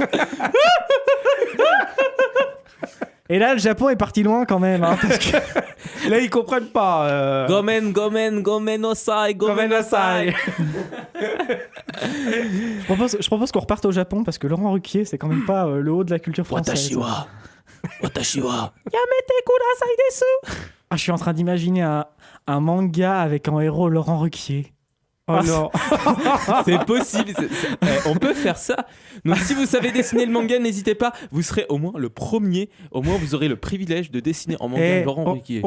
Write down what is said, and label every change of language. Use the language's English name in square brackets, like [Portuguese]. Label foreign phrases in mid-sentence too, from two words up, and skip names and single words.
[French] Et là, le Japon est parti loin quand même. Hein, parce que... Là, ils comprennent pas. [Japanese] ごめんなさい. [French] Je propose qu'on reparte au Japon parce que Laurent Ruquier, c'est quand même pas le haut de la culture française. [Japanese] Watashiwa. やめてください です. [French] Ah, je suis en train d'imaginer un manga avec en héros Laurent Ruquier. Oh non. C'est possible, on peut faire ça. Donc si vous savez dessiner le manga, n'hésitez pas, vous serez au moins le premier, au moins vous aurez le privilège de dessiner en manga Laurent Ruquier.